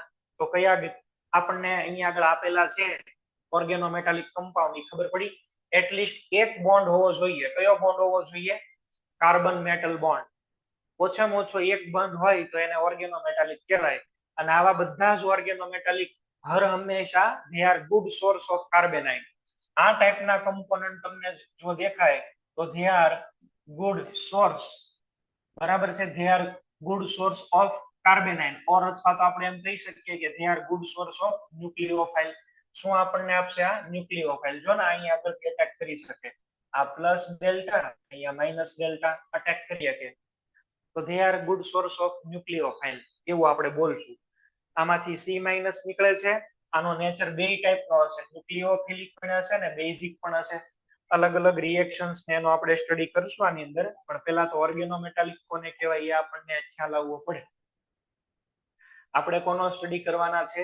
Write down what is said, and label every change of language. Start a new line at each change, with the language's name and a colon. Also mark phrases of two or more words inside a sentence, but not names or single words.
Gujarati: તો કયા આપણને અહીંયા આગળ આપેલા છે
English: organometallic compound,
Gujarati: ની ખબર પડી. એટલીસ્ટ એક બોન્ડ હોવો જોઈએ. કયો બોન્ડ હોવો જોઈએ?
English: carbon metal bond.
Gujarati: ઓછામાં ઓછો એક બોન્ડ હોય તો એને ઓર્ગેનોમેટાલિક કહેવાય. અને આવા બધા જ ઓર્ગેનોમેટાલિક હર હંમેશા
English: they are good source of carbonite.
Gujarati: આ ટાઈપના કમ્પોનન્ટ તમને જો દેખાય તો
English: they are good source,
Gujarati: બરાબર છે,
English: they are good source of carbonite, or
Gujarati: અથવા તો આપણે એમ કહી શકીએ કે
English: they are good source of nucleophile.
Gujarati: શું આપણને આપશે? આ ન્યુક્લિયોફાઇલ. જો ને અહીંયા આગળથી અટેક કરી શકે, આ
English: plus delta,
Gujarati: અહીંયા
English: minus delta
Gujarati: અટેક કરી શકે. તો
English: they are good source of nucleophile
Gujarati: એવું આપણે બોલશું. આમાંથી C- નીકળે છે. આનો નેચર બે ટાઈપનો હશે, ન્યુક્લિયોફિલિક પણ હશે ને બેઝિક પણ હશે. અલગ અલગ રિએક્શન્સ ને એનો આપણે સ્ટડી કરશું આની અંદર, પણ પહેલા તો ઓર્ગેનોમેટાલિક કોને કહેવાય એ આપણને ખ્યાલ આવવો પડે. આપણે કોનો સ્ટડી કરવાના છે?